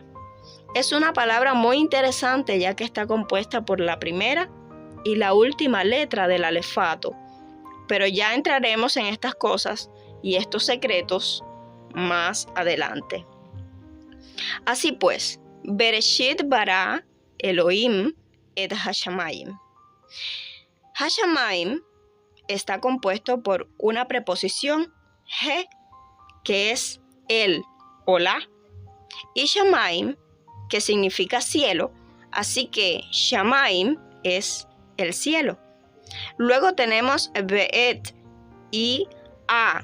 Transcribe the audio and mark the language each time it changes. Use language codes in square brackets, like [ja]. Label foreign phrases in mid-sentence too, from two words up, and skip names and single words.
[es] Es una palabra muy interesante ya que está compuesta por la primera y la última letra del alefato. Pero ya entraremos en estas cosas y estos secretos más adelante. Así pues, [he] בראשית ברא אלהים את השמים. [es] Hashamayim está compuesto por una preposición he, que es el o la, y shamayim, que significa cielo, así que shamayim es el cielo. Luego tenemos be'et y a.